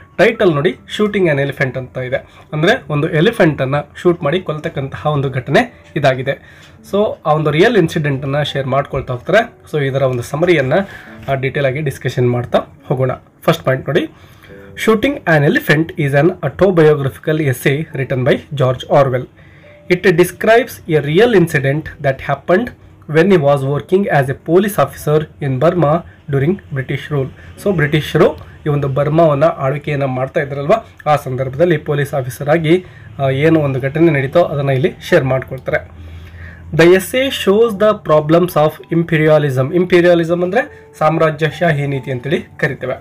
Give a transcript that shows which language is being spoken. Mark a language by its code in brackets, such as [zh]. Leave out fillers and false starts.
[kn] Title ನೋಡಿ, shooting an elephant ಅಂತ ಇದೆ. ಅಂದರೆ ಒಂದು ಎಲಿಫೆಂಟನ್ನು ಶೂಟ್ ಮಾಡಿ ಕೊಲ್ತಕ್ಕಂತಹ ಒಂದು ಘಟನೆ ಇದಾಗಿದೆ. ಸೊ ಆ ಒಂದು ರಿಯಲ್ ಇನ್ಸಿಡೆಂಟನ್ನು ಶೇರ್ ಮಾಡ್ಕೊಳ್ತಾ ಹೋಗ್ತಾರೆ. ಸೊ ಇದರ ಒಂದು ಸಮರಿಯನ್ನು ಡೀಟೇಲ್ ಆಗಿ ಡಿಸ್ಕಷನ್ ಮಾಡ್ತಾ ಹೋಗೋಣ. [en] First point ನೋಡಿ, shooting an elephant is an autobiographical essay written by George Orwell. It describes a real incident that happened when he was working as a police officer in Burma during British rule. [kn] So ಬ್ರಿಟಿಷರು ಈ ಒಂದು ಬರ್ಮಾವನ್ನು ಆಳ್ವಿಕೆಯನ್ನು ಮಾಡ್ತಾ ಇದ್ದಾರಲ್ವ, ಆ ಸಂದರ್ಭದಲ್ಲಿ police officer ಆಗಿ ಏನು ಒಂದು ಘಟನೆ ನಡೀತೋ ಅದನ್ನು ಇಲ್ಲಿ ಶೇರ್ ಮಾಡ್ಕೊಳ್ತಾರೆ. [en] The essay shows the problems of imperialism. [kn] ಇಂಪೀರಿಯಾಲಿಸಮ್ ಅಂದರೆ ಸಾಮ್ರಾಜ್ಯಶಾಹಿ ನೀತಿ ಅಂತೇಳಿ ಕರಿತೇವೆ.